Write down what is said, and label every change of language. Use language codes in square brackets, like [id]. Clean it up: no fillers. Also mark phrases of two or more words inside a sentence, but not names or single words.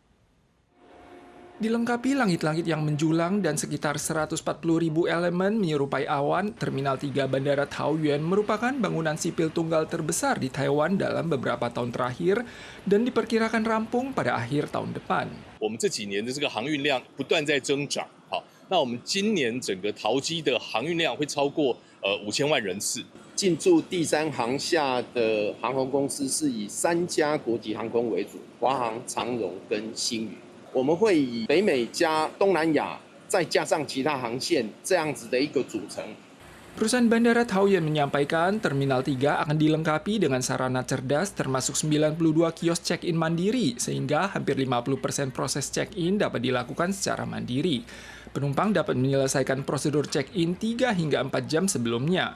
[id] Dilengkapi langit-langit yang menjulang dan sekitar 140.000 elemen menyerupai awan, Terminal 3 Bandara Taoyuan merupakan bangunan sipil tunggal terbesar di Taiwan dalam beberapa tahun terakhir dan diperkirakan rampung pada akhir tahun depan. [zh] 我们这几年的这个航运量不断在增长，好，那我们今年整个桃机的航运量会超过5000万人次。进驻第3航厦的航空公司是以3家国际航空为主，华航、长荣跟星宇。我们会以北美加东南亚，再加上其他航线这样子的一个组成。 [id] Perusahaan Bandara Taoyuan menyampaikan Terminal 3 akan dilengkapi dengan sarana cerdas termasuk 92 kios check-in mandiri sehingga hampir 50% proses check-in dapat dilakukan secara mandiri. Penumpang dapat menyelesaikan prosedur check-in 3 hingga 4 jam sebelumnya.